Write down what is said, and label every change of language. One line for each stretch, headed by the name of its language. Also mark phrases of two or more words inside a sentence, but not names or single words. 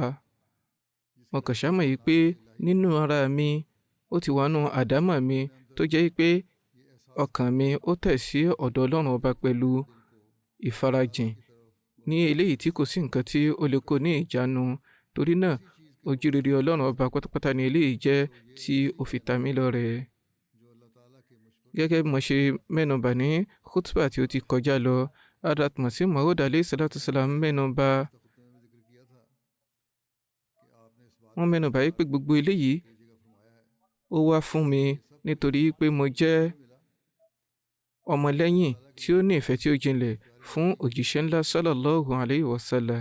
Yoruba: Mo kàn ṣá mọ̀ yìí pé nínú ara mi ó ti wà nínú àdámọ̀ mi tó jẹ́ pé ọkàn mi ó tẹ̀ sí ọ̀dọ̀ Ọlọ́run ọba pẹ̀lú ìfarajìn ní eléyìí tí kò sí nǹkan tí ó lè kó ní ìjánu. Torí náà ojú rere Ọlọ́run ọba pátápátá ni eléyìí jẹ́ tí ó fi ta mí lọ́rẹ. Gẹ́gẹ́ bí mo ṣe mẹ́nubà ní khutbah tí ó ti kọjá lọ, Hazrat Masih Maud
Arabic: عليه الصلاة والسلام
Yoruba: wọ́n mẹ́nubà yìí pé gbogbo eléyìí ó wá fún mi nítorí pé mo jẹ́ ọmọlẹ́yìn tí ó ní ìfẹ́ tí ó jinlẹ̀ fún òjíṣẹ́ ńlá
Arabic: صلى الله عليه وسلم.